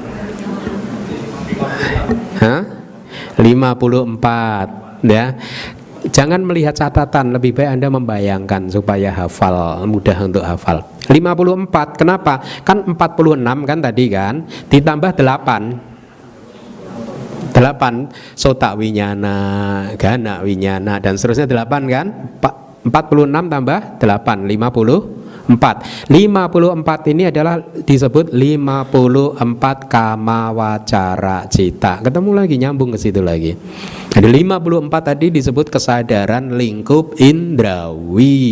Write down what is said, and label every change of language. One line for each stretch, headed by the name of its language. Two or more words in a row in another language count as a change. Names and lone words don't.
Indonesian: 54 ya. Jangan melihat catatan, lebih baik Anda membayangkan supaya hafal, mudah untuk hafal. 54, kenapa? Kan 46 kan tadi kan, ditambah 8
Pali: sota winyana, gana winyana
Indonesian: dan seterusnya 8 kan? 46 tambah 8 54 ini adalah disebut 54
Pali: kama wacara cita.
Indonesian: Ketemu lagi, nyambung ke situ lagi. Ada 54 tadi disebut kesadaran lingkup indrawi.